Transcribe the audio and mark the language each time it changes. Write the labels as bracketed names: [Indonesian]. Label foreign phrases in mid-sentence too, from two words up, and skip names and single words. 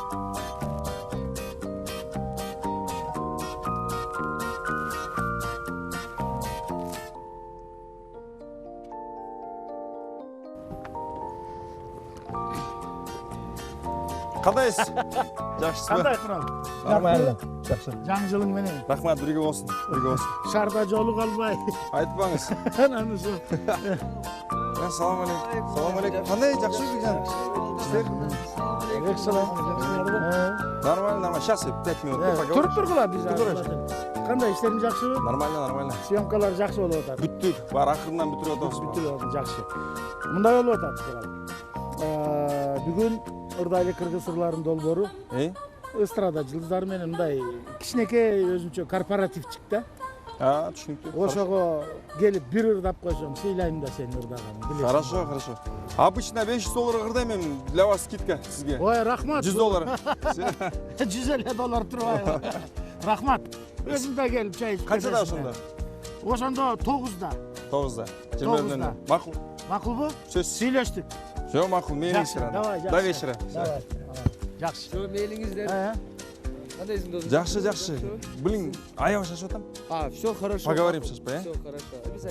[Kyrgyz] Кандайсыз? Жакшысызбы? Кандай курал? Нормально. Жакшы. Жаңы жылың менен. Рахмат, бирге болсун, бирге болсун. Шаарда жолу калбай. Айтпаңыз. Анысы. Салам алейкум. Салам алейкум. Кандай жакшысыз жан? Иштер? [Russian] Нормально, нормально. Сейчас 5 минут. [Kyrgyz] Туруп тургула биз. Кандай иштериң жакшыбы? [Russian] Нормально, нормально. [Kyrgyz] Съемкалар жакшы болуп атат. Бүттүк. Бар акырынан бүтүрүп атабыз. Бүтүрүп атат, жакшы. Мындай болуп атат. Бүгүн ырдайлы кыргыз ырларынын долбоору эстрада жылдыздары менен мындай кичинекей өзүнчө корпоратив чыкты. түшүнүктүү. Ошого келип бир ырдап койсоң, сыйлайм да сени ырдаганын, билесиң. [Russian] Хорошо, хорошо. Обычно 500 доллар [Kyrgyz] ырдайм эми, [Russian] для вас скидка сизге. [Kyrgyz] Ой, рахмат. 100 доллар. 100 эле доллар турбайбы? Рахмат. Өзүм да келип чай ичип. Канчада ошондо? Ошондо 9да. 9да. 20 Макул. Макулбу? Сөз. Сүйлөштүк. Жок, макул, мейлиңиздер. [Russian] До вечера. [Kyrgyz] Жакшы. Жо мейлиңиздер. Жакшы. Блин, аябай шашып атам. [Russian] Все хорошо. Поговорим сейчас, Все хорошо.